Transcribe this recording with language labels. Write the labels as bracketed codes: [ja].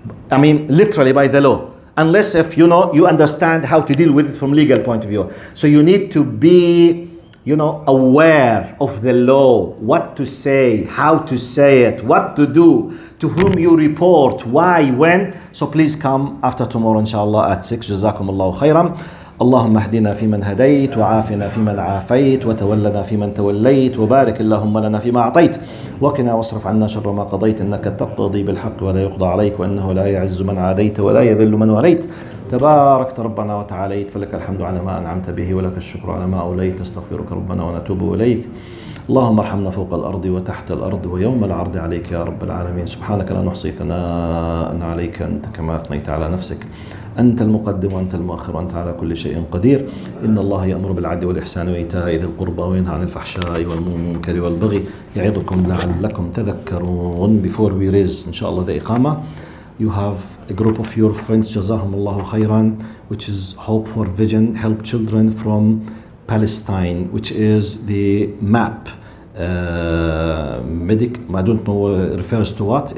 [en] I mean, literally by the law. Unless if you know, you understand how to deal with it from legal point of view. So you need to be, you know, aware of the law, what to say, how to say it, what to do, to whom you report, why, when. So please come after tomorrow, inshallah, at 6. [ar] جزاكم الله خيرا. اللهم اهدنا فيمن هديت وعافنا فيمن عافيت وتولنا فيمن توليت وبارك اللهم لنا فيما أعطيت وقنا واصرف عنا شر ما قضيت إنك تقضي بالحق ولا يقضى عليك وإنه لا يعز من عاديت ولا يذل من وليت تباركت ربنا وتعاليت فلك الحمد على ما أنعمت به ولك الشكر على ما أوليت نستغفرك ربنا ونتوب إليك اللهم ارحمنا فوق الأرض وتحت الأرض ويوم العرض عليك يا رب العالمين سبحانك لا نحصي ثناء عليك أنت كما أثنيت على نفسك أنت المقدم وأنت المؤخر وأنت على كل شيء قدير إن الله يأمر بالعدل والإحسان وإيتاء ذي القربى وينهى عن الفحشاء والمنكر والبغي يعظكم لعلكم تذكرون. [en] Before we raise inshallah the iqamah, you have a group of your friends [ar] جزاهم الله خيرا, [en] which is Hope for Vision, Help Children from Palestine, which is the MAP I don't know refers to what.